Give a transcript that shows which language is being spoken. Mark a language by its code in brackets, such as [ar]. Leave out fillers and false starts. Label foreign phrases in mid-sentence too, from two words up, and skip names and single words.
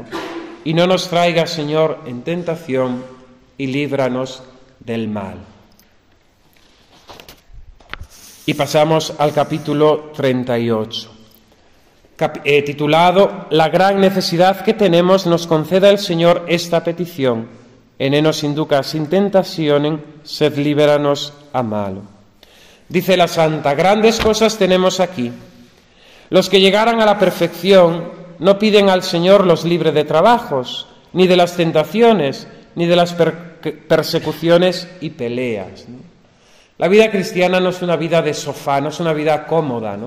[es] Y no nos traiga, Señor, en tentación, y líbranos del mal. Y pasamos al capítulo 38, titulado La gran necesidad que tenemos, nos conceda el Señor esta petición: [la] e nos inducas in tentationem, sed liberanos a malo. [es] Dice la santa: grandes cosas tenemos aquí. Los que llegaran a la perfección no piden al Señor los libre de trabajos, ni de las tentaciones, ni de las persecuciones y peleas, ¿no? La vida cristiana no es una vida de sofá, no es una vida cómoda, ¿no?